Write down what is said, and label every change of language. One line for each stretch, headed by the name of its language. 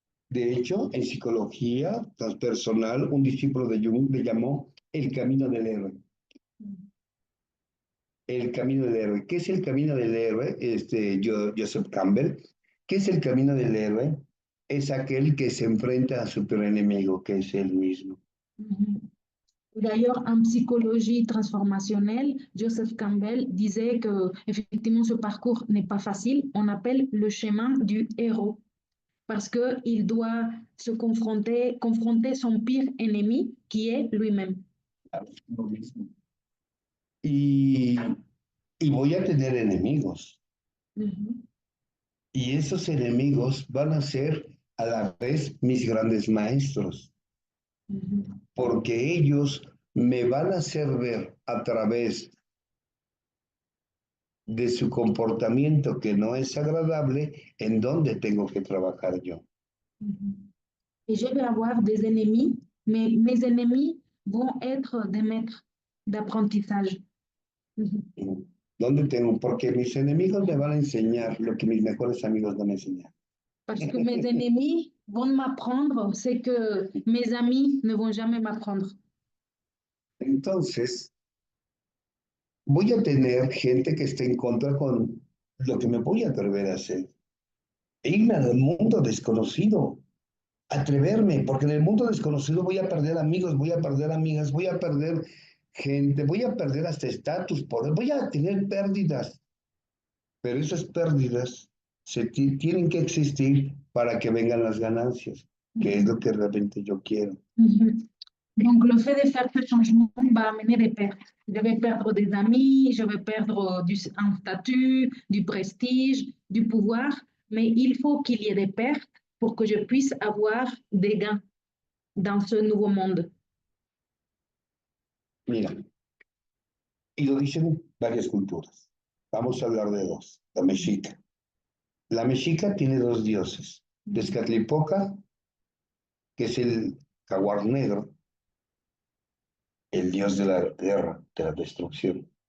Spanish: De hecho, en psicología transpersonal, un discípulo de Jung le llamó el camino del héroe. El camino del héroe. ¿Qué es el camino del héroe? Joseph Campbell. ¿Qué es el camino del héroe? Es aquel que se enfrenta a su peor enemigo, que es él mismo.
French: D'ailleurs, en psychologie transformationnelle, Joseph Campbell disait que effectivement ce parcours n'est pas facile. On appelle le chemin du héros parce qu'il doit se confronter son pire ennemi qui est lui-même.
Spanish: Y, y voy a tener enemigos. Mhm. Y esos enemigos van a ser a la vez mis grandes maestros, Mhm. porque ellos me van a hacer ver a través de su comportamiento que no es agradable en dónde tengo que trabajar yo. Mhm.
French: Et je vais avoir des ennemis, mais mes ennemis vont être des maîtres d'apprentissage. Mhm.
Spanish: ¿Dónde tengo? Porque mis enemigos me van a enseñar lo que mis mejores amigos no me enseñaron.
French: Parce que mes ennemis vont m'apprendre ce que mes amis ne vont jamais m'apprendre.
Spanish: Entonces, voy a tener gente que esté en contra con lo que me voy a atrever a hacer. E irme al mundo desconocido, atreverme, porque en el mundo desconocido voy a perder amigos, voy a perder amigas, voy a perder gente, voy a perder hasta estatus, poder, voy a tener pérdidas. Pero esas pérdidas tienen que existir para que vengan las ganancias, que es lo que realmente yo quiero. Mhm.
French: Donc, le fait de faire ce changement va amener des pertes. Je vais perdre des amis, je vais perdre un statut, du prestige, du pouvoir, mais il faut qu'il y ait des pertes pour que je puisse avoir des gains dans ce nouveau monde.
Spanish: Mira, y lo dicen varias culturas. Vamos a hablar de dos. La mexica. La mexica tiene dos dioses. Tezcatlipoca, que es el jaguar negro, el dios de la guerra, de la destrucción.